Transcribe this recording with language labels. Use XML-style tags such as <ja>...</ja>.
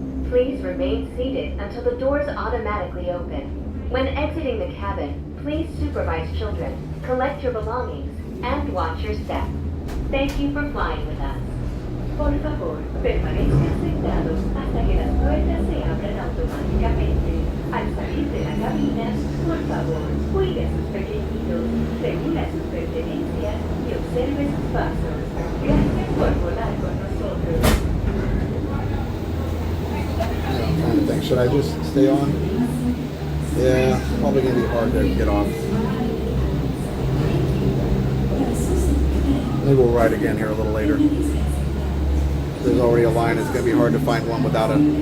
<en>Please remain seated until the doors automatically open. When exiting the cabin, please supervise children, collect your belongings, and watch your step. Thank you for flying with us.</en> <es>Por favor, permanezcan sentados hasta que las puertas se abran automáticamente. Al salir de la cabina, por favor, cuide a sus pequeñitos, regula sus pertenencias y observe sus pasos. Gracias por volar con nosotros.</es> <en>I'm trying to think, should I just stay on? Yeah, probably going to be hard to get off. Maybe we'll ride again here a little later. There's already a line. It's going to be hard to find one without a</en>